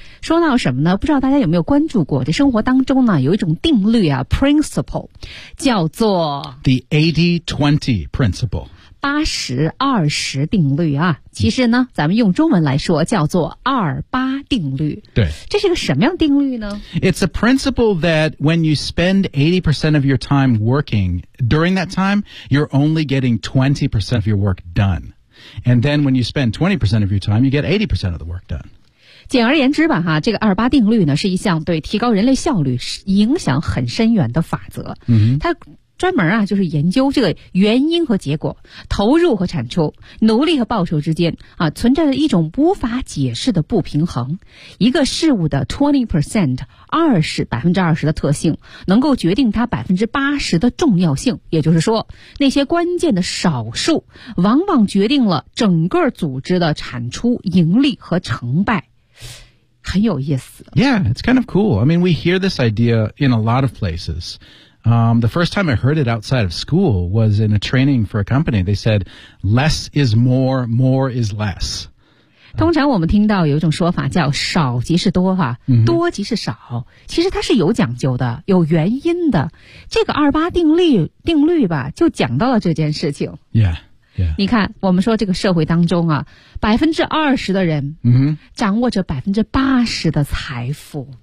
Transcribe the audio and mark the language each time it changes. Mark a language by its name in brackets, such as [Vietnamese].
[Chinese] 说到什么呢？不知道大家有没有关注过，这生活当中呢，有一种定律啊 ，principle， 叫做 [English] the 80-20 principle， [Chinese] 80-20定律啊。其实呢，咱们用中文来说，叫做28定律。对，这是个什么样定律呢 [English] ？It's a principle that when you spend 80% of your time working during that time, you're only getting 20% of your work done, and then when you spend 20% of your time, you get 80% of the work done. [Chinese] 简而言之吧，这个28定律呢，是一项对提高人类效率影响很深远的法则。它专门啊，就是研究这个原因和结果、投入和产出、努力和报酬之间啊，存在着一种无法解释的不平衡。一个事物的 20%， 20%的特性，能够决定它80%的重要性。也就是说，那些关键的少数，往往决定了整个组织的产出、盈利和成败。很有意思。 [English] Yeah, it's kind of cool. I mean, we hear this idea in a lot of places. The first time I heard it outside of school was in a training for a company. They said, less is more, more is less. [Chinese] 通常我们听到有一种说法叫少即是多哈，多即是少。其实它是有讲究的，有原因的。这个二八定律吧，就讲到了这件事情。 [English] Yeah. Yeah. [Chinese] 你看我们说这个社会当中啊 ,20% 的人掌握着80%的财富。